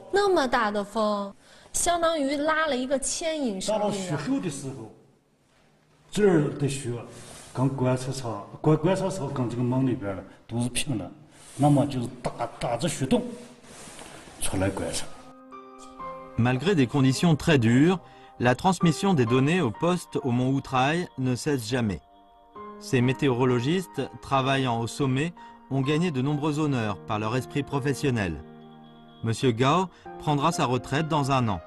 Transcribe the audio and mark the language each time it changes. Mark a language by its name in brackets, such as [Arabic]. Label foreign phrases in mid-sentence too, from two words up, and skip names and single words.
[Chinese] 那么大的风，相当于拉了一个牵引绳。到了雪后的时候，这儿的雪跟观测场跟这个门里边的都是平的，那么就是打着雪洞出来观测。 [French] Malgré des conditions très dures, la transmission des données au poste au mont Outraï ne cesse jamais. Ces météorologistes, travaillant au sommet, ont gagné de nombreux honneurs par leur esprit professionnel. Monsieur Gao prendra sa retraite dans 1 an.